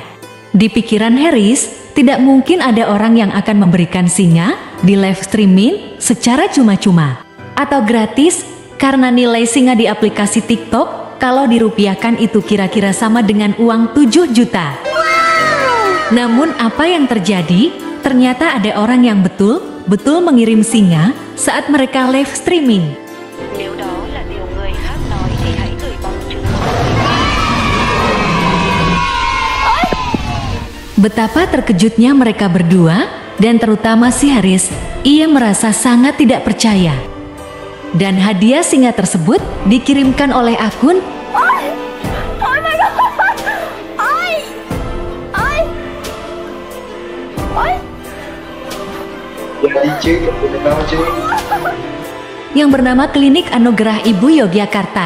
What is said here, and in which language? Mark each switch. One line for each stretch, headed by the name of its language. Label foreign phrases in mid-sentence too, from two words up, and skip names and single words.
Indonesian: Di pikiran Harris, tidak mungkin ada orang yang akan memberikan singa di
English: live streaming
Indonesian: secara cuma-cuma atau gratis, karena nilai singa di aplikasi TikTok kalau dirupiahkan itu kira-kira sama dengan uang 7 juta. Namun apa yang terjadi? Ternyata ada orang yang betul-betul mengirim singa saat mereka
English: live streaming.
Vietnamese: Nếu đó là điều người khác nói thì hãy gửi bằng chứng.
Indonesian: Betapa terkejutnya mereka berdua, dan terutama si Harris, ia merasa sangat tidak percaya. Dan hadiah singa tersebut dikirimkan oleh akun yang bernama Klinik Anugerah Ibu Yogyakarta.